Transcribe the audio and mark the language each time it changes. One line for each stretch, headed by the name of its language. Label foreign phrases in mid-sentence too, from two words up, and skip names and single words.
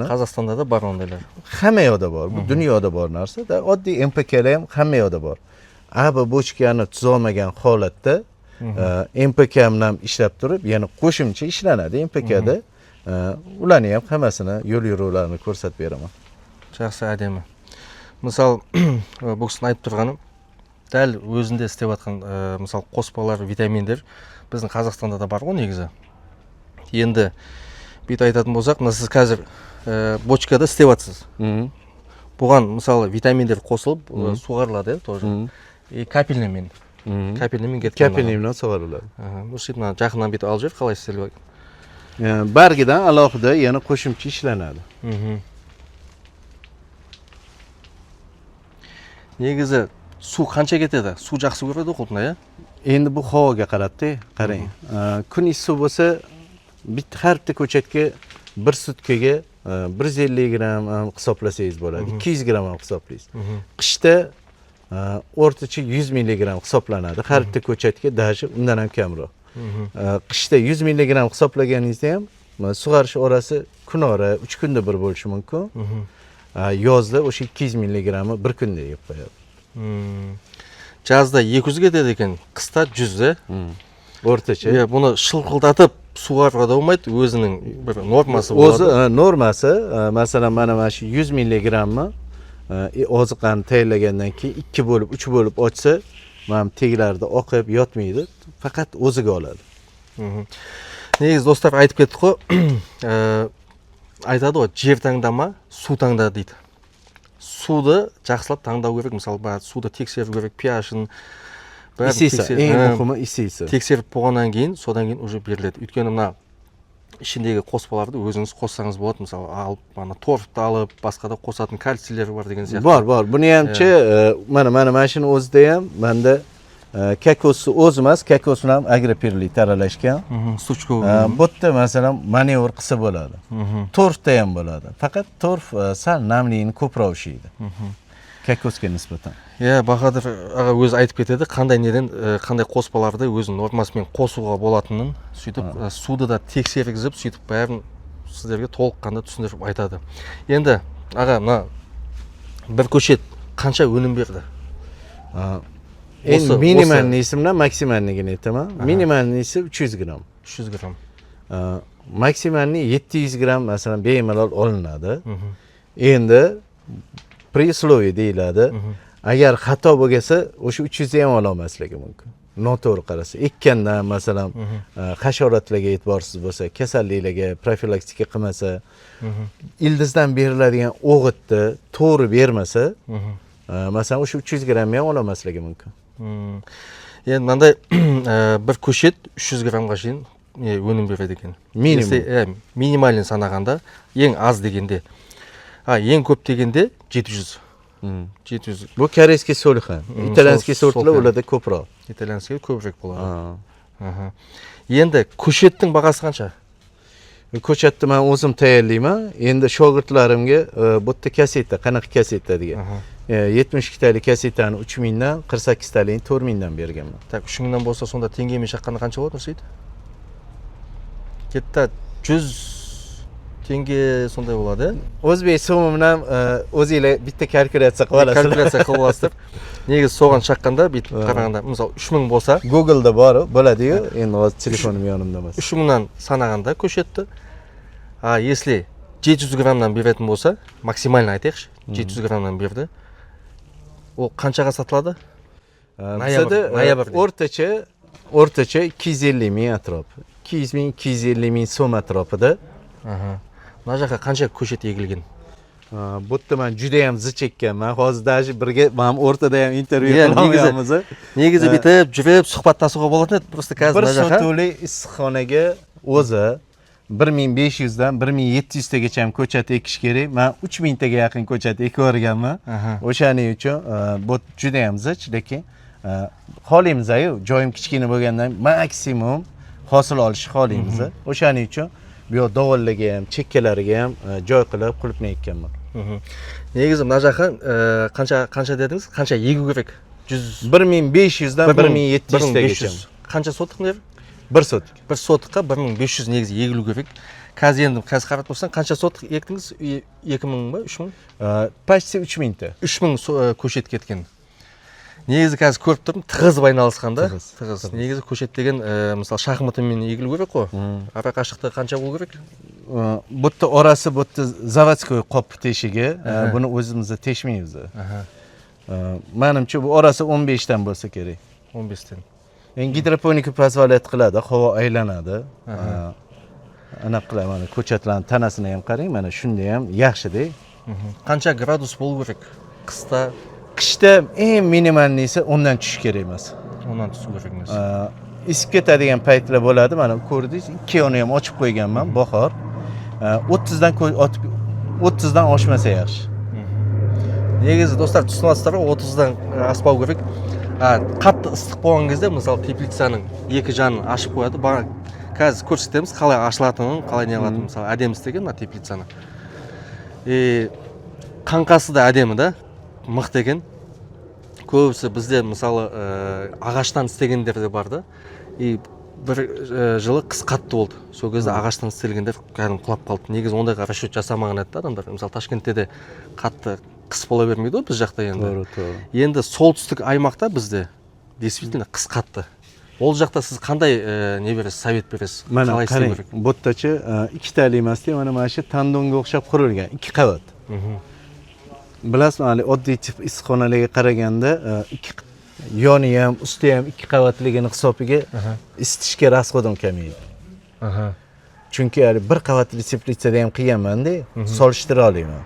Uzbek: Qozog'istonda da bor undaylar. Hamma yoqda bor. Bu dunyoda bor narsa. Oddiy MPKlar ham hamma yoqda bor. AB bochkani tuzolmagan holatda MPK bilan ishlab turib, ya'ni qo'shimcha ishlanadi MPKda. Ularni ham hammasini yo'l yo'lovlarini ko'rsatib beraman.
Kazakh: Жақсы, әдемі. Мысалы, бұл кісінің айтып тұрғаны, дәл өзінде істеп жатқан мысалы қоспалар, витаминдер біздің Қазақстанда да бар ғой негізі. Енді бүйтіп айтатын болсақ, мына сіз қазір бочкада істеп жатсыз. Бұған мысалы витаминдер қосылып суғарылады, тоже. И капельныймен. Капельныймен кеткен. Капельныймен суғарылады. Осы жақыннан бүйтіп алып жүр, қалай істеліп?
Uzbek: Bargidan alohida yana qo'shimcha ishlanadi.
Kazakh: Негізі су қанша кетеді? Су жақсы көреді қолтына,
Uzbek: Endi bu havoga qarabdi, qarang. Kun issiq bo'lsa, har bitta ko'chatga bir sutkaga 150 gram hisoblasangiz bo'ladi. 200 gram ham hisoblaysiz. Qishda o'rtacha 100 milligram hisoblanadi. Har bitta ko'chatga даже undan ham kamroq. Qishda 100 milligram hisoblaganingizda ham sug'arish orasi kunora 3 kunda bir bo'lishi mumkin. Yozda o'sha 200 milligramni bir kunda yeb qo'yadi.
Kazakh: Жазда 200 кетеді екен, қыста 100,
Uzbek: O'rtacha.
Kazakh: Бұны шылқылдатып суғаруға да болмайды, өзінің бір нормасы болады.
Uzbek: O'zi normasi, masalan, mana shu 100 milligramni oziqani tayyorlagandan keyin 2 bo'lib, 3 bo'lib ochsa, mana teglarida oqib yotmaydi, faqat o'ziga oladi.
Kazakh: Негізі достар айтып кеттік қой, айтады ғой, жер таңдама, су таңда дейді. Суды жақсылап таңдау керек, мысалы, суды тексеру керек, pH-ын ең мұқымы исесі. Тексеріп болғаннан кейін, содан кейін уже беріледі. Өйткені мына ішіндегі қоспаларды өзіңіз қоссаңыз болады, мысалы, алып, торфты алып, басқа да қосатын кальцийлер бар деген сияқты. Бар.
Uzbek: Бұны hamcha, mana mashina o'zida ham menda kakosni o'zi emas, kakosni ham agroperlit aralashgan. Suchko. Bu yerda masalan manevr qilsa bo'ladi. Torfda ham bo'ladi. Faqat torf sal namlikni ko'proq ushlaydi. Kakosga nisbatan.
Kazakh: Бахадыр аға өзі айтып кетеді, қандай неден, қандай қоспаларды өзінің нормасымен қосуға болатынын, сөйтіп суды да тексергізіп, сөйтіп бәрін сіздерге толыққанды түсіндіріп айтады. Енді аға, мына бір көшет қанша өнім берді?
Uzbek: Minimalnisi bilan maksimalnigini aytaman. Minimalnisi 300 gram. 300 gram. Maksimalni 700 gram masalan bemalol olinadi. Endi
Russian: при условии
Uzbek: deyiladi. Agar xato bo'lsa, o'sha 300 ham ola olmasligi mumkin. Noto'g'ri qarasa, ekkandan masalan hasharotlarga e'tiborsiz bo'lsa, kasalliklarga profilaktika qilmasa, ildizdan beriladigan o'g'itni to'g'ri bermasa, masalan o'sha 300 gram ham ola olmasligi mumkin.
Kazakh: Endi mындай bir көшет 300 граммға шейін өнім береді екен. Минималін санағанда, ең аз дегенде. Ең көп дегенде 700. 700.
Uzbek: Bu koreyskiy so'lixan. İtalyanskiy sortlar ularda ko'proq. İtalyanskiy ko'proq bo'ladi. Endi ko'shetning бағасы qancha? Ko'chatni men o'zim tayyorlayman. Endi shogirdlarimga bu yerda kaseta, qanaqa kaseta degan. 72 talik kasetani 3000 dan, 48 talikni 4000 dan berganman. Так, 3000 dan bo'lsa, sonda
Kazakh: tengeмен шаққанда
Uzbek: qancha bo'ladi, Nursaid? Ketdi 100 tenge sonday bo'ladi. O'zbek so'mi bilan o'zinglar bitta kalkulyatsiya qilib olasizlar. Kalkulyatsiya qilib olasizlar.
Kazakh: Негізі соған шаққанда, бүйтіп қарағанда, мысалы 3000 болса,
Uzbek: Google'da bor, bo'ladi-yu. Endi hozir telefonim yonimda emas.
Kazakh: 3000dan санағанда көшетті. Если 700 граммнан беретін болса, максимально айтайықшы, 700 граммнан берді. Ол қаншаға сатылады?
Uzbek: O'rtacha o'rtacha 250 ming atrofi. 200 ming, 250 ming so'm atrofida.
Kazakh: Mына жаққа қанша көшет егілген?
Uzbek: Bu yerda men juda ham zich chekkanman. Hozir даже birga men o'rtada ham intervyu
Kazakh: Иә,
Uzbek: qilamiz.
Kazakh: негізі бүйтіп жүріп сұхбаттасуға болатын еді. Просто қазір
Uzbek: Bir
Kazakh: мына жаққа
Uzbek: sotuli issiqxonaga o'zi 1500 dan 1700 tagacha ham ko'chat ekish kerak. Men 3000 taga yaqin ko'chat ekib o'rganman. O'shaning uchun bu juda ham zich, lekin xohlaymiz-ku, joyim kichkina bo'lgandan maksimum hosil olishni xohlaymiz. O'shaning uchun bu yoq dovonlarga ham, chekkalariga ham joy qilib qulupnay ekkanman.
Kazakh: негізі мына жаққа қанша дедіңіз? Қанша егу керек?
Uzbek: 1500 dan 1700 tagacha.
Kazakh: Қанша сотық мына жер?
Uzbek: 1 sotik.
Kazakh: Bir sotыққа 1500 негізі егілу керек. Қазір енді қарап тұрсаң қанша сотық ектіңіз? 2000 ба, 3000?
Uzbek: Почти 3000 ta.
Kazakh: 3000 көшет кеткен. Негізі қазір көріп тұрмын, тығыз айналысқан да. Тығыз. Негізі көшет деген, мысалы шахматымен егілу керек қой. Ара қашықтығы қанша болу керек?
Uzbek: Bu yerda orasi bu yerda заводской qop teshigi, buni o'zimizda teshmaymiz. Menimcha bu orasi 15 dan bo'lsa kerak. 15 dan. Endi gidroponika pozolayat qiladi, havo aylanadi. Ana qiladi, mana ko'chatlarning tanasini ham qarang, mana shunda ham yaxshi-da. Qancha gradus bo'lu керек? Qishda Qishda eng minimalnisi 10 dan tushish kerak emas. ondan tusish kerak emas. Isib ketadigan paytlar bo'ladi. Mana ko'rdingiz, ikki yoni ham ochib qo'yganman, bahor. 30 dan oshmasa yaxshi.
Kazakh: Негізі достар түсінесіздер ғой, 30-дан аспау керек. Қатты ыстық болған кезде, мысалы теплицаның екі жанын ашып қояды. Қазір көрсетеміз қалай ашылатынын, қалай не алатынын, мысалы әдемі істеген мына теплицаны. Қаңқасы да әдемі да, мықты екен. Көбісі бізде мысалы ағаштан істегендер де бар да. Бір жылы қыс қатты болды. Сол кезде ағаштан істелгендер кәдімгі құлап қалды. Негізі ондайға расчет жасамаған еді адамдар. Мысалы Ташкентте де қатты қыс бола бермейді ғой біз жақта енді. Енді солтүстік аймақта бізде действительно қыс қатты. Ол жақта сіз қандай не бересіз, совет бересіз?
Uzbek: Mana qarang, bu yerdachi ikkitali emas-da, mana shu tandonga o'xshab qurilgan, 2 qavat. Bilasizmi, oddiy tip issiqxonalarga qaraganda yoni ham, usti ham 2 qavatligini hisobiga isitishga rasxodim kamaydi. Chunki bir qavatli teplitsada ham qilganman-da, solishtira olaman.